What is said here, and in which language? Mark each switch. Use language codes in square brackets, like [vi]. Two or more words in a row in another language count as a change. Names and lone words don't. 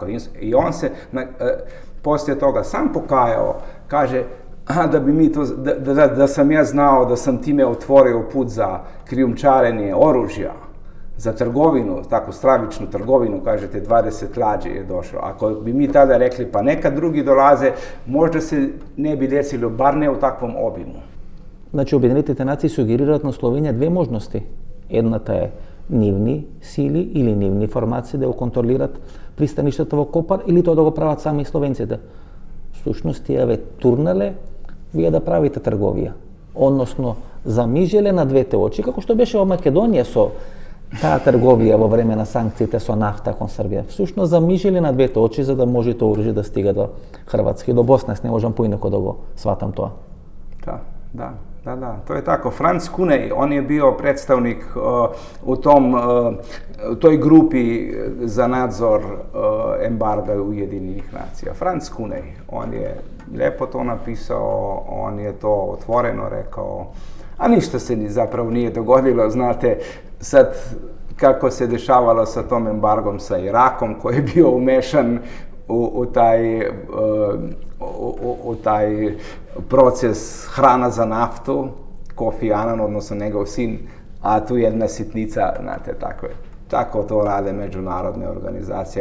[hr] I on se poslije toga sam pokajao, kaže, da bi mi to, da sam ja znao da sam time otvorio put za krijumčarenje oružja, za trgovinu, tako stravičnu trgovinu, kažete 20 lađe je došlo. Ako bi mi tada rekli, pa neka drugi dolaze, možda se ne bi desilo, bar ne u takvom obimu. [mk] Значи, Обединетите нации сугерираат на Словенија две можности. Едната е нивни сили или нивни формации да го контролират пристаништето во Копар или тоа да го прават сами словенците. Всушност, тие ве турнале вие да правите трговија. Односно, замижеле на двете очи, како што беше во Македонија со таа трговија во време на санкциите со нафта кон Србија. Всушност, замижеле на двете очи за да може тоа оружје да стига до Хрватска и до Босна. Не можам поинако да го сватам тоа. [hr] Da, to je tako. Franz Kunej, on je bio predstavnik u toj grupi za nadzor embarga Ujedinjenih nacija. Franz Kunej, on je lijepo to napisao, on je to otvoreno rekao, a ništa se zapravo nije dogodilo, znate, sad kako se dešavalo sa tom embargom sa Irakom koji je bio umešan u taj proces hrana za naftu, Kofi Annan, odnosno njegov sin, a tu jedna sitnica, znate, tako to rade međunarodne organizacije.